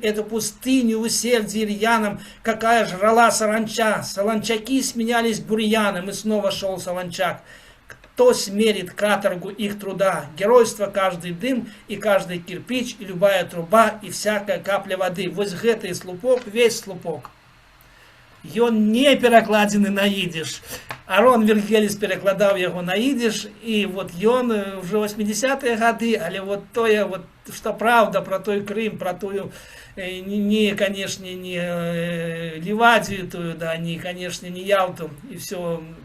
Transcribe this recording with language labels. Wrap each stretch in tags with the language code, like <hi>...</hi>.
<ru>Эту пустыню в усердии рьяном, какая жрала саранча. Солончаки сменялись бурьяном, и снова шел солончак. Кто смерит каторгу их труда? Геройство каждый дым, и каждый кирпич, и любая труба, и всякая капля воды.</ru> <be>Вот гэты слупок, весь слупок. Ён не перакладзены на ідыш. Арон Вергеліс перакладаў яго на ідыш, і вот ён уже 80-е гады, але вот тое, вот, што праўда про той Крым, про тую не, конечно, не Ливадию тую, да, не, конечно, не Ялту, і все</be>